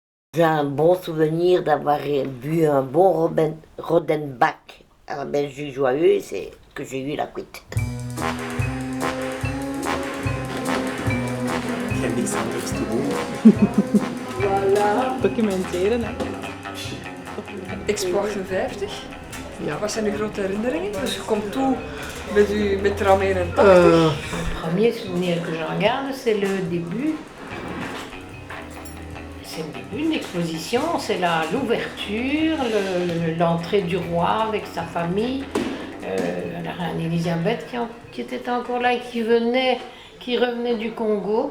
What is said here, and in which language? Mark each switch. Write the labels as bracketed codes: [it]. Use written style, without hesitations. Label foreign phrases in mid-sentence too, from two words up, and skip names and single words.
[fr] J'ai un bon souvenir d'avoir bu un bon Rodenbach à la Belgique Joyeuse et que j'ai eu la cuite. [nl] Geen niks anders te doen. Voilà. Documenteren, hè. Expo 58. Ja. Wat zijn de grote herinneringen? Dus je komt toe met tram 81. [fr] Le premier souvenir que je regarde, c'est le début. C'est le début de l'exposition, c'est l'ouverture, l'entrée du roi avec sa famille, la reine Elisabeth qui était encore là et qui revenait du Congo.